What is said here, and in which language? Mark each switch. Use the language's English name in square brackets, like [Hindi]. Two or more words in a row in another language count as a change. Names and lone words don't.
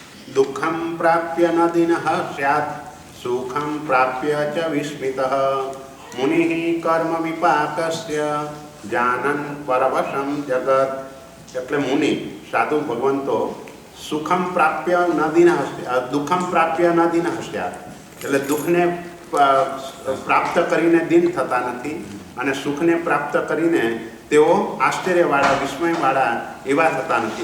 [Sanskrit] दुःखं प्राप्य न दिनः स्यात् सुखं प्राप्य च विस्मितः मुनिः कर्म विपाकस्य जानन् परवशं जगत्। [Gujarati] એટલે મુનિ સાધુ ભગવંતો [Sanskrit] सुखम प्राप्य न दिनः दुःखम प्राप्य न दिनः स्यात् [Gujarati] એટલે દુઃખને પ્રાપ્ત કરીને દિન થતા નથી અને સુખને પ્રાપ્ત કરીને તેઓ આશ્ચર્યવાળા વિસ્મયવાળા એવા થતા નથી।